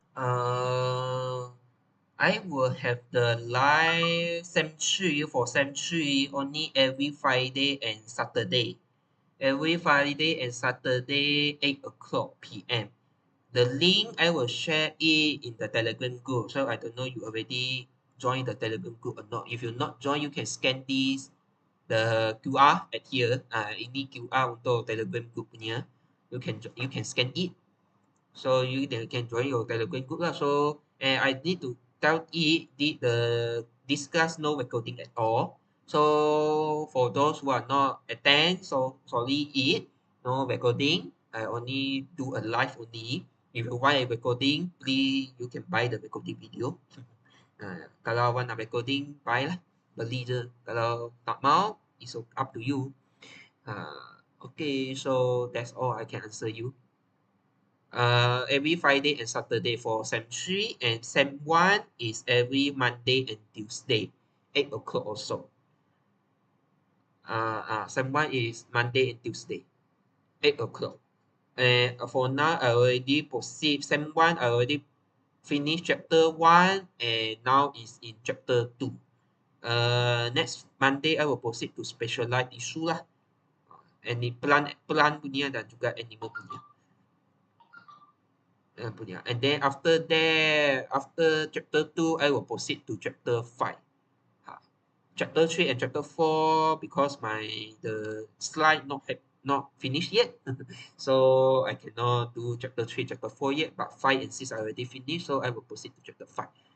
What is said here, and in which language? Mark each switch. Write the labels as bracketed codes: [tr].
[en] Uh, I will have the live sem 3 for sem 3 only every Friday and Saturday. Every Friday and Saturday, 8 o'clock p.m. The link I will share it in the Telegram group. So I don't know you already joined the Telegram group or not. If you not join, you can scan this the QR at here. [ms] Ini QR untuk Telegram group punya. [en] You can scan it. So you can join your Telegram group lah. So I need to tell it the this class no recording at all. So for those who are not attend, so sorry it no recording. I only do a live only. If you want a recording, please you can buy the recording video. [ms] Kalau awak nak recording, buy lah. Beli je. Kalau tak mau, [en] it's up to you. Okay, so that's all I can answer you. Every Friday and Saturday for Sem 3 and Sem 1 is every Monday and Tuesday, 8 o'clock also. Sem 1 is Monday and Tuesday, 8 o'clock. And for now, I already proceed. Sem 1, I already finished chapter 1 and now is in chapter 2. Next Monday, I will proceed to specialized issue lah. Any plant [ms] punya dan juga animal punya. [en] And then after that, after chapter 2, I will proceed to chapter 5. Chapter 3 and chapter 4, because the slide not finished yet. So I cannot do chapter 3, chapter 4 yet, but 5 and 6 I already finished, so I will proceed to chapter 5.